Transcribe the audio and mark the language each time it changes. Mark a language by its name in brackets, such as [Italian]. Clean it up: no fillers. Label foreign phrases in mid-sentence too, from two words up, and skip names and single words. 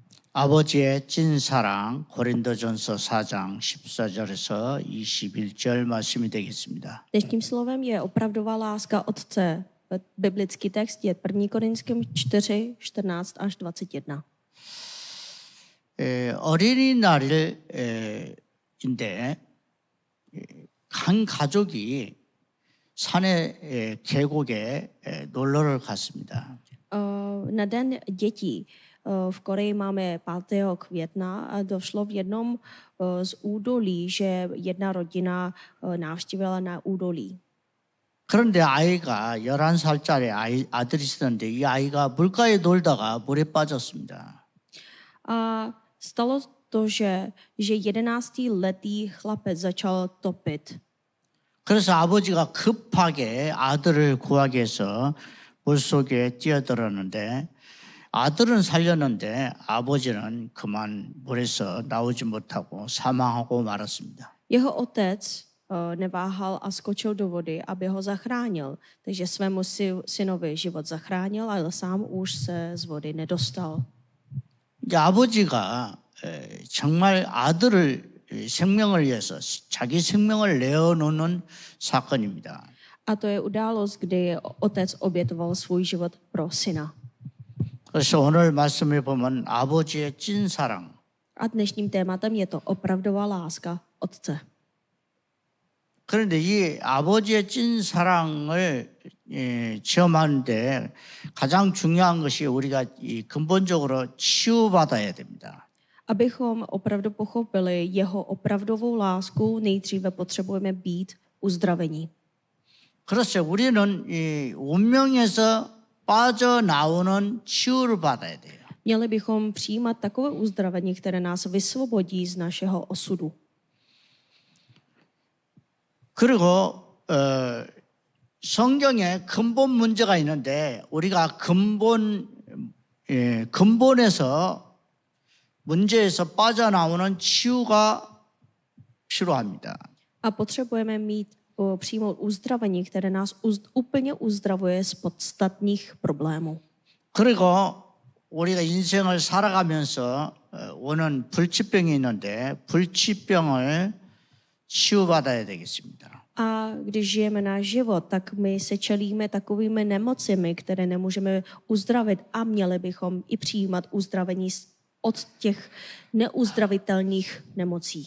[Korean] 아버지의 찐사랑 고린도전서 4장 14절에서 21절 말씀이 되겠습니다. [Czech] Dnešním slovem je opravdová láska Otce. Biblický text je 1. Korinským 4, 14 až 21. [Korean] 어린이날인데 한 가족이 산에 계곡에 놀러를 갔습니다. [Czech] Na den dětí v Koreji máme 5. května a došlo v jednom z údolí, že jedna rodina navštívila na údolí. [Korean] 그런데 아이가 11살짜리 아들이 있었는데 이 아이가 물가에 놀다가 물에 빠졌습니다. [Czech] A stalo to, že 11letý chlapec začal topit. [Korean] 그래서 아버지가 급하게 아들을 구하기 위해서 물속에 뛰어들었는데 아들은 살렸는데 아버지는 그만 물에서 나오지 못하고 사망하고 말았습니다. [Czech] Jeho otec neváhal a skočil do vody, aby ho zachránil. Takže svému synovi život zachránil, ale sám už se z vody nedostal. [Korean] 이제 아버지가 정말 아들을 생명을 위해서 자기 생명을 내어놓는 사건입니다. [Czech] A to je událost, kdy otec obětoval svůj život pro syna. [Korean] 그래서 오늘 말씀에 보면 아버지의 찐 사랑. [Czech] A dnešním tématem je to opravdová láska otce. [Korean] 그런데 이 아버지의 찐 사랑을 체험하는데 가장 중요한 것이 우리가 근본적으로 치유받아야 됩니다. [Czech] Abychom opravdu pochopili jeho opravdovou lásku, nejdříve potřebujeme být uzdravení. [Korean] 그렇죠. 우리는 이 운명에서 빠져나오는 치유를 받아야 돼요. [Czech] Měli bychom přijímat takové uzdravení, které nás vysvobodí z našeho osudu. [Korean] 그리고 성경에 근본 문제가 있는데 우리가 근본에서 문제에서 빠져나오는 치유가 필요합니다. [Czech] A potřebujeme přijmout uzdravení, které nás úplně uzdravuje z podstatných problémů. [Korean] 그리고 우리가 인생을 살아가면서 오는 불치병이 있는데 불치병을 치유받아야 되겠습니다. [Czech] A když žijeme náš život, tak my se čelíme takovými nemocemi, které nemůžeme uzdravit a měli bychom i přijímat uzdravení od těch neuzdravitelných nemocí.